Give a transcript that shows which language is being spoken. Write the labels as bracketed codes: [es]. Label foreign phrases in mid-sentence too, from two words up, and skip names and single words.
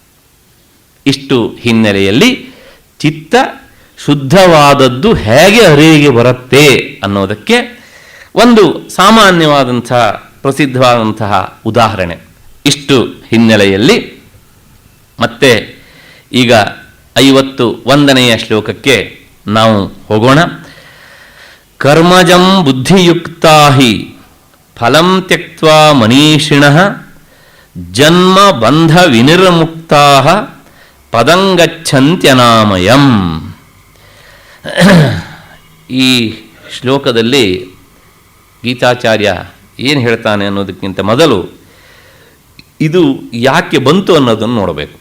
[kn] ಇಷ್ಟು ಹಿನ್ನೆಲೆಯಲ್ಲಿ ಚಿತ್ತ ಶುದ್ಧವಾದದ್ದು ಹೇಗೆ ಅರಿವಿಗೆ ಬರುತ್ತೆ ಅನ್ನೋದಕ್ಕೆ ಒಂದು ಸಾಮಾನ್ಯವಾದಂತಹ ಪ್ರಸಿದ್ಧವಾದಂತಹ ಉದಾಹರಣೆ. ಇಷ್ಟು ಹಿನ್ನೆಲೆಯಲ್ಲಿ ಮತ್ತೆ ಈಗ 51ನೆಯ ಶ್ಲೋಕಕ್ಕೆ ನಾವು ಹೋಗೋಣ. [sa] ಕರ್ಮಜಂ ಬುದ್ಧಿಯುಕ್ತಾ ಹಿ ಫಲಂ ತ್ಯಕ್ತ್ವಾ ಮನೀಷಿಣಃ ಜನ್ಮ ಬಂಧ ವಿನಿರ್ಮುಕ್ತಾ ಪದಂಗಚ್ಚಂತ್ಯನಾಮಯಂ. [kn] ಈ ಶ್ಲೋಕದಲ್ಲಿ ಗೀತಾಚಾರ್ಯ ಏನು ಹೇಳ್ತಾನೆ ಅನ್ನೋದಕ್ಕಿಂತ ಮೊದಲು ಇದು ಯಾಕೆ ಬಂತು ಅನ್ನೋದನ್ನು ನೋಡಬೇಕು.